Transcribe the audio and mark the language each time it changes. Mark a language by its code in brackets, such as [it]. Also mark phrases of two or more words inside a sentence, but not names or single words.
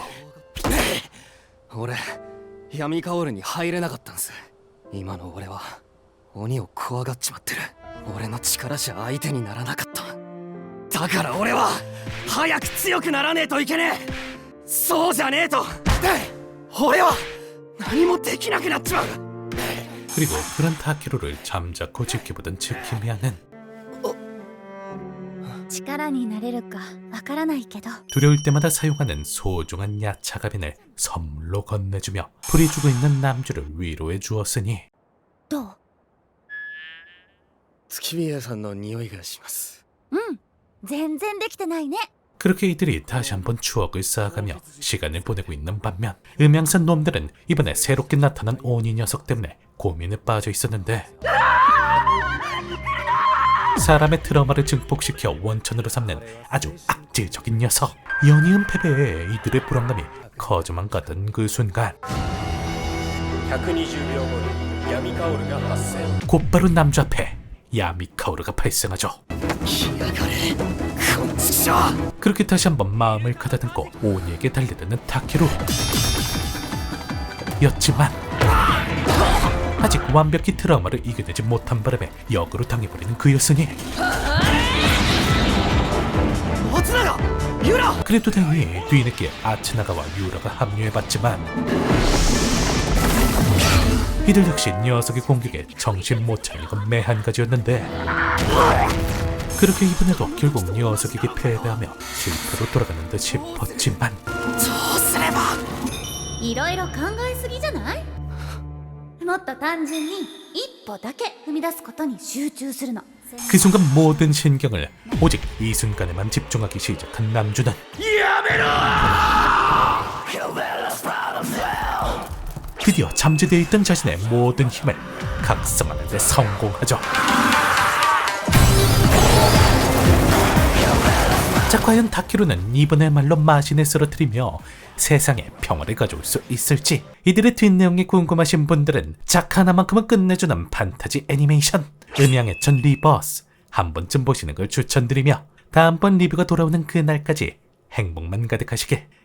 [ja] 俺闇カオルに入れなかったんす今の俺は鬼を怖がっちまってる俺の力じゃ相手にならなかっただから俺は早く強くならねえといけねえそうじゃねえと俺は何もできなくなっちまう [ko] 그리고 그런 타케루를 잠자코 지켜보던 지키미야는 [ja] 力になれるかわからないけど [ko] 두려울 때마다 사용하는 소중한 야차 가빈을 선물로 건네주며 불이 죽어 있는 남주를 위로해 주었으니 [ja] どう？月宮さんの匂いがしますうん全然できてないね [ko] 그렇게 이들이 다시 한번 추억을 쌓아가며 시간을 보내고 있는 반면 음양산 놈들은 이번에 새롭게 나타난 오니 녀석 때문에 고민에 빠져 있었는데 사람의 트라우마를 증폭시켜 원천으로 삼는 아주 악질적인 녀석. 연이은 패배에 이들의 불안감이 커져만 가던 그 순간 [ja] 120 秒後に闇カオルが発生 [ko] 곧바로 남주 앞에 야미카오르가 발생하죠. [ja] 来やがれこんちくしょう [ko] 그렇게 다시 한번 마음을 가다듬고 오니에게 달려드는 타케루 였지만 아직 완벽히 트라우마를 이겨내지 못한 바람에 역으로 당해버리는 그였으니 [ja] 松永ユラ [ko] 그래도 다행히 뒤늦게 아츠나가와 유라가 합류해봤지만 이들 역시 녀석의 공격에 정신 못 차리는 건 매한가지였는데 그렇게 이번에도 결국 녀석에게 패배하며 실패로 돌아가는 듯 싶었지만 [ja] どうすればいろいろ考えすぎじゃない？もっと単純に一歩だけ踏み出すことに集中するの [ko] 그 순간 모든 신경을 오직 이 순간에만 집중하기 시작한 남주는 드디어 잠재되어 있던 자신의 모든 힘을 각성하는 데 성공하죠. 자, 과연 타케루는 이번에말로 마신을 쓰러뜨리며 세상에 평화를 가져올 수 있을지 이들의 뒷내용이 궁금하신 분들은 작 하나만큼은 끝내주는 판타지 애니메이션 음양의 전 리버스 한 번쯤 보시는 걸 추천드리며 다음번 리뷰가 돌아오는 그날까지 행복만 가득하시길.